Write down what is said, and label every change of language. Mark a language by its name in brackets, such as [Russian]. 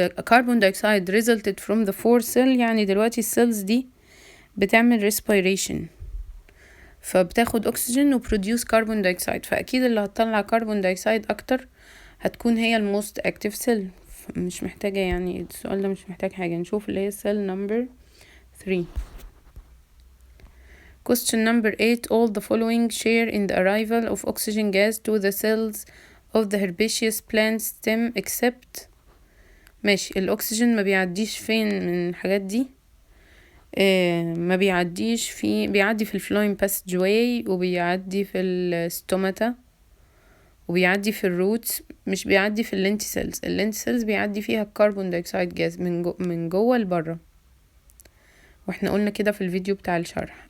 [English] carbon dioxide resulted from the 4 cell، [Arabic] يعني دلوقتي السيلز دي بتعمل respiration فبتاخد اكسجين وبروديوس كربون دايوكسيد، فاكيد اللي هتطلع كربون دايوكسيد اكتر هتكون هي الموست اكتيف سيل. مش محتاجة يعني السؤال ده مش محتاج حاجة. نشوف اللي هي [English] cell number 3. Question number 8. All the following share in the arrival of oxygen gas to the cells of the herbaceous plant stem except. [Arabic] ماشي، الاكسجين ما بيعديش فين من الحاجات دي؟ ما بيعديش بيعدي في الفلويم باسج واي وبيعدي في الستوماتا وبيعدي في الروتس، مش بيعدي في اللينتيسيلز. اللينتيسيلز بيعدي فيها الكربون دايوكسيد جاز من جوه لبره، واحنا قلنا كده في الفيديو بتاع الشرح.